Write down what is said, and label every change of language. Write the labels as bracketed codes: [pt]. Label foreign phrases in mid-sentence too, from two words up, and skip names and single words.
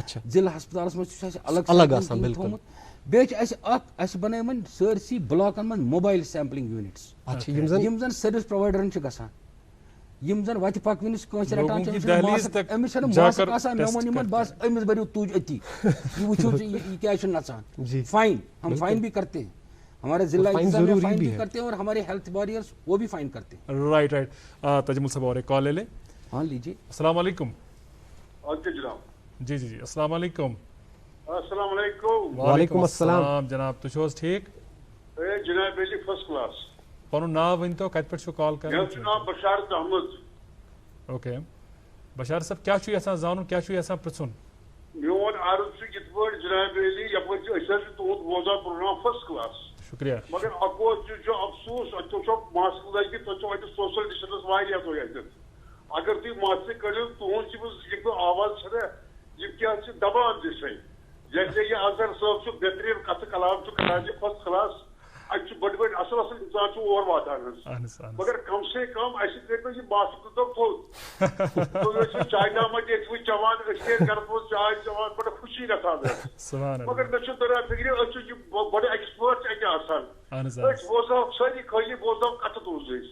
[ks] ضلعہٕ ہسپتالس منٛز چھُ اَسہِ الگ ٹیٖم تھوٚمُت. بیٚیہِ چھِ اَسہِ بنٲومٕتۍ سٲرسٕے بلاکن منٛز [en] mobile sampling units [ks] یِم زن [en] service providers [ks] چھِ گژھان, یِم زن وتہِ پکنٕچ کٲنٛسہِ رٹان چھِ. أمِس چھنہٕ ماسک آسان, مےٚ ووٚن یِمن بس أمِس بٔرِو تُج أتی, یہِ وٕچھِو یہِ کیٛازِ چھُ نژان. [ur] فاین, ہم فاین بھی کرتے ہیں, ہمارے ضلع انتظامیہ فائن بھی کرتے ہیں اور ہمارے [en] health warriors [ur] وہ بھی فائن کرتے ہیں. [en] right right. [ur] تجمل صاحب اور ایک کال لے لیں. ہاں لیجیے. [ar] السلام علیکم. [ur] جناب. [ar] جی السلام علیکم. السلام علیکم. وعلیکم السلام. [ks] جناب تُہۍ چھِو حظ ٹھیٖک؟ جناب علی [en] first class. [ks] پنُن ناو ؤنۍتو, کتہِ پٮ۪ٹھ چھِو کال کران؟ مےٚ چھُ ناو بشارت احمد. اوکے بشار صٲب, کیٛاہ چھُو یژھان زانُن, کیٛاہ چھُو یژھان پرٛژھُن؟ میون عرض چھُ یِتھ پٲٹھۍ جناب علی, یپٲرۍ چھِ أسۍ حظ چھِ تُہُنٛد بوزان پروگرام [en] first class. [ks] شُکریہ. مگر اکوے چیٖز چھُ افسوٗس, تُہۍ چھو ماسک لٲگِتھ, تُہۍ چھو اَتہِ [en] social distance [ks] واریاہ تُہۍ اَتٮ۪تھ. اگر تُہۍ ماسک کٔڑِو تُہُنٛد یہِ بہٕ آواز چھَنا یِم کیٛاہ چھِ دبان دِسے. جیسے یہِ اظہر صٲب چھُ بہتریٖن کتھٕ کلام چھُ کران یہِ [en] first class, [ks] اَتہِ چھُ بٔڑۍ بٔڑۍ اصل اصل اِنسان چھُ اور واتان حظ. مگر [ur] کم سے کم [ks] اَسہِ کٔرۍتو یہِ ماسک تو تھوٚد. تُہۍ ٲسِو چاے نامہ ٲسۍ وٕ چٮ۪وان, أسۍ تہِ ٲسۍ گرس منٛز چاے چٮ۪وان, بڑٕ خوشی گژھان حظ. مگر مےٚ چھُ تران فِکرِ أسۍ چھِ یہِ بڑٕ ایکسپٲرٹ چھِ اَتہِ آسان, أسۍ بوزناو سٲری خٲلی بوزناو کتھٕ تُہٕنٛز أسۍ.